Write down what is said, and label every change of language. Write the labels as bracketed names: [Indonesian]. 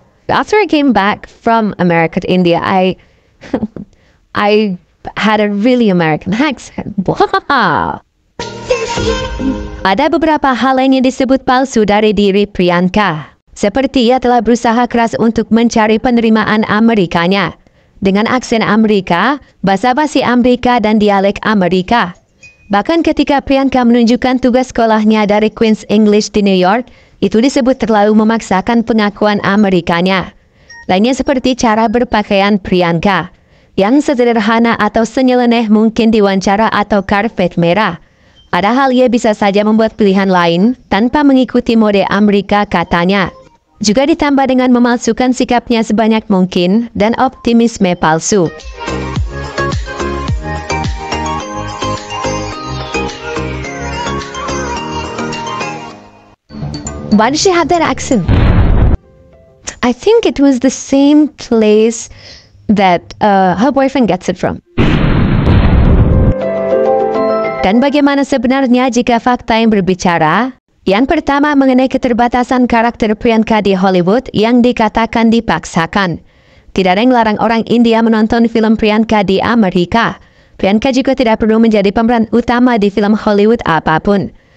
[English] After I came back from America to India, I had a really American accent. Wow. [Indonesian] Ada beberapa hal lain yang disebut palsu dari diri Priyanka. Seperti ia telah berusaha keras untuk mencari penerimaan Amerikanya. Dengan aksen Amerika, basa-basi Amerika dan dialek Amerika. Bahkan ketika Priyanka menunjukkan tugas sekolahnya dari Queen's English di New York, itu disebut terlalu memaksakan pengakuan Amerikanya. Lainnya seperti cara berpakaian Priyanka, yang sederhana atau senyeleneh mungkin diwawancara atau karpet merah. Padahal ia bisa saja membuat pilihan lain tanpa mengikuti mode Amerika katanya. Juga ditambah dengan memalsukan sikapnya sebanyak mungkin dan optimisme palsu. [English] Why did she have that accent? I think it was the same place that her boyfriend gets it from. [Indonesian] Dan bagaimana sebenarnya jika fakta yang berbicara? Yang pertama mengenai keterbatasan karakter Priyanka di Hollywood yang dikatakan dipaksakan. Tidak ada yang melarang orang India menonton film Priyanka di Amerika. Priyanka juga tidak perlu menjadi pemeran utama di film Hollywood apapun.